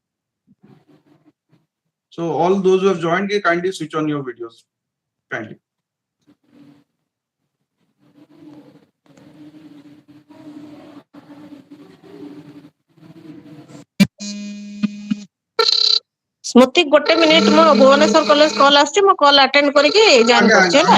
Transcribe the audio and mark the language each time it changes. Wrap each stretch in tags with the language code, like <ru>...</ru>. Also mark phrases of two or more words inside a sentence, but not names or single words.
<en>So all those who have joined, kindly switch on your videos. Kindly. Smriti,</en> <or>ଗୋଟେ minute ମୋ ଭୁବନେଶ୍ୱର କଲେଜ କଲ୍ ଆସୁଛି, ମୁଁ</or> <en>call attend</en> <or>କରିକି ଜଏନ୍ କରୁଛି ହେଲା।</or>